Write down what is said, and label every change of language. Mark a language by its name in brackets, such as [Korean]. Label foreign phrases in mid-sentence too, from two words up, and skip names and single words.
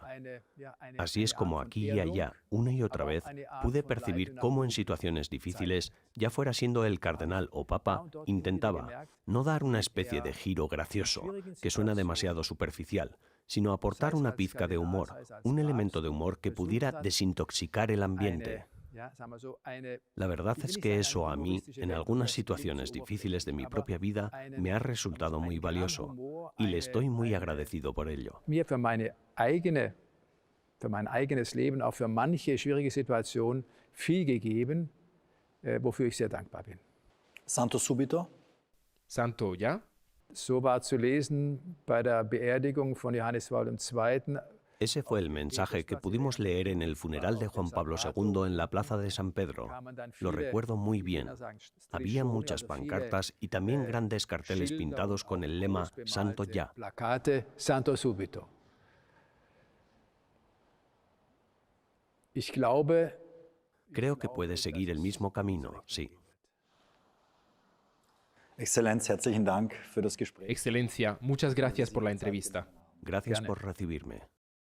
[Spanish] Así es como aquí y allá, una y otra vez, pude percibir cómo en situaciones difíciles, ya fuera siendo el cardenal o papa, intentaba no dar una especie de giro gracioso, que suena demasiado superficial, sino aportar una pizca de humor, un elemento de humor que pudiera desintoxicar el ambiente. La verdad es que eso a mí, en algunas situaciones difíciles de mi propia vida, me ha resultado muy valioso y le estoy muy agradecido por ello. [German] Für mein eigenes Leben, auch für manche schwierige Situation viel gegeben, wofür ich sehr dankbar bin. [Italian] Santo subito. [Spanish] ¿Santo ya? [German] So war zu lesen bei der Beerdigung von Johannes Paul II. [Spanish] Ese fue el mensaje que pudimos leer en el funeral de Juan Pablo II en la plaza de San Pedro. Lo recuerdo muy bien. Había muchas pancartas y también grandes carteles pintados con el lema Santo ya. [German] Plakate [Italian] Santo subito. [German] Ich glaube, [Spanish] Creo que puede seguir el mismo camino, sí. [German] Exzellenz, herzlichen Dank für das Gespräch. [Spanish] Excelencia, muchas gracias por la entrevista. Gracias por recibirme.